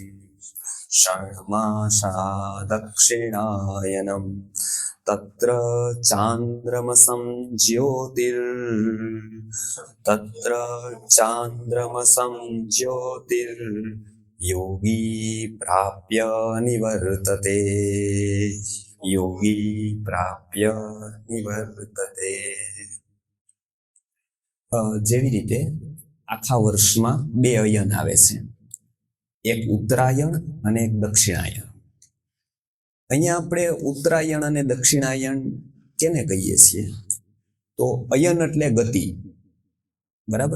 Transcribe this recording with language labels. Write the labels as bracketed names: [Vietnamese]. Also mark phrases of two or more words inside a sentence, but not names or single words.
[Sanskrit] षण्मासा दक्षिणायनम् तत्र चान्द्रमसं तत्र चान्द्रमसं ज्योतिर्योगी प्राप्य निवर्तते योगी प्राप्य निवर्तते। [Gujarati] જેવી રીતે આખા વર્ષમાં બે અયન આવે છે, એક ઉત્તરાયણ અને એક દક્ષિણાયણ. અહીંયા આપણે ઉત્તરાયણ અને દક્ષિણાયણ કેને કહીએ છીએ? તો અયન એટલે ગતિ, બરાબર?